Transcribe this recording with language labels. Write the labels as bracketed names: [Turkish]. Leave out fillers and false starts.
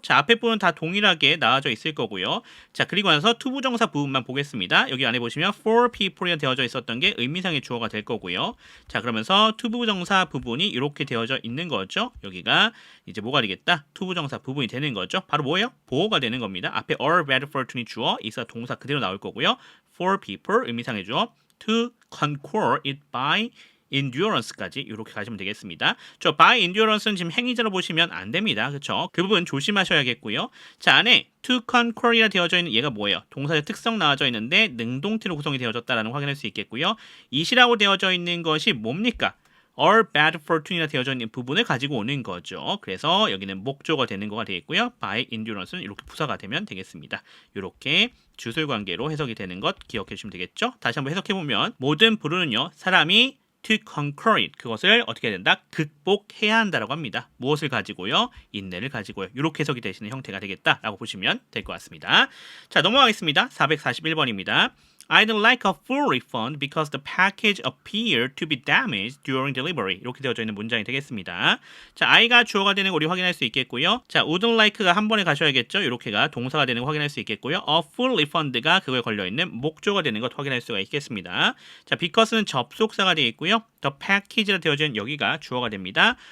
[Korean] 자, 앞에 부분 다 동일하게 나와져 있을 거고요. 자, 그리고 나서 to 부정사 부분만 보겠습니다. 여기 안에 보시면 for people이 되어져 있었던 게 의미상의 주어가 될 거고요. 자, 그러면서 to 부정사 부분이 이렇게 되어져 있는 거죠. 여기가 이제 뭐가 되겠다? to 부정사 부분이 되는 거죠. 바로 뭐예요? 보호가 되는 겁니다. 앞에 our bad fortune이 주어, 있어 동사 그대로 나올 거고요. [English] for people [Korean] 의미상의 주어, [English] to conquer it by endurance까지 [Korean] 이렇게 가시면 되겠습니다. 저 by endurance는 지금 행위자로 보시면 안 됩니다. 그렇죠? 그 부분 조심하셔야겠고요. 자, 안에 to conquer이라 되어져 있는 얘가 뭐예요? 동사의 특성 나와져 있는데 능동태로 구성이 되어졌다라는 걸 확인할 수 있겠고요. it이라고 되어져 있는 것이 뭡니까? our bad fortune이라 되어져 있는 부분을 가지고 오는 거죠. 그래서 여기는 목조가 되는 거가 되겠고요. by endurance는 이렇게 부사가 되면 되겠습니다. 이렇게 주술 관계로 해석이 되는 것 기억해 주시면 되겠죠. 다시 한번 해석해 보면 모든 불운은요 사람이 [English] to conquer it, [Korean] 그것을 어떻게 해야 된다? 극복해야 한다라고 합니다. 무엇을 가지고요? 인내를 가지고요. 이렇게 해석이 되시는 형태가 되겠다라고 보시면 될 것 같습니다. 자, 넘어가겠습니다. 441번입니다. [English] I'd like a full refund because the package appeared to be damaged during delivery. [Korean] 이렇게 되어져 있는 문장이 되겠습니다. 자, I가 주어가 되는 거 우리 확인할 수 있겠고요. 자, would like가 한 번에 가셔야겠죠. 이렇게가 동사가 되는 거 확인할 수 있겠고요. A full refund가 그거에 걸려있는 목조가 되는 것 확인할 수가 있겠습니다. 자, because는 접속사가 되겠고요. The package라 되어져 있는 여기가 주어가 됩니다.